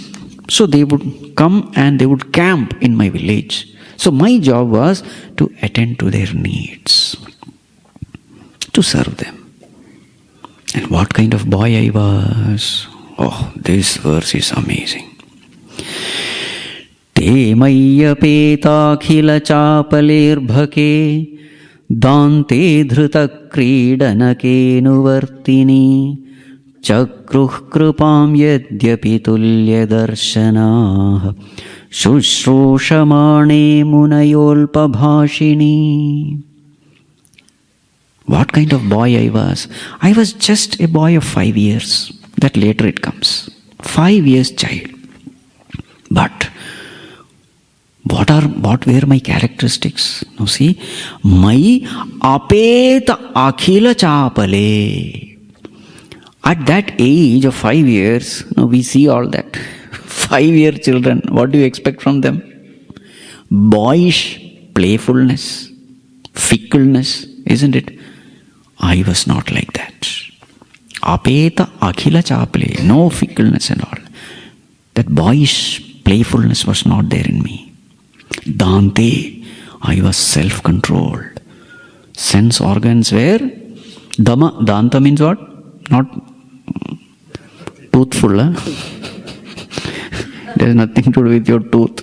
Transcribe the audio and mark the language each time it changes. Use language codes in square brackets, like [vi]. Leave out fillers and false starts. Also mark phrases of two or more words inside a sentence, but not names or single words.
[en] So they would come and they would camp in my village. So my job was to attend to their needs, to serve them. And what kind of boy I was? Oh, this verse is amazing. [sa] ते मय्यपेताखिलचापलेऽर्भके दान्ते धृतक्रीडनकेऽनुवर्तिनि चक्रुः कृपां यद्यपि तुल्यदर्शनाः शुश्रूषमाणे मुनयोऽल्पभाषिणि. [en] What kind of boy I was? I was just a boy of 5 years. That later it comes. 5 years child. But What were my characteristics? Now see, my [sa] अपेत अखिल चापले. [en] At that age of 5 years, now we see all that. 5-year children, what do you expect from them? Boyish playfulness, fickleness, isn't it? I was not like that. [sa] अपेत अखिल चापले, [en] no fickleness and all. That boyish playfulness was not there in me. Dante, I was self-controlled. Sense organs were dama. Danta means what? Not toothful. There's nothing to do with your tooth.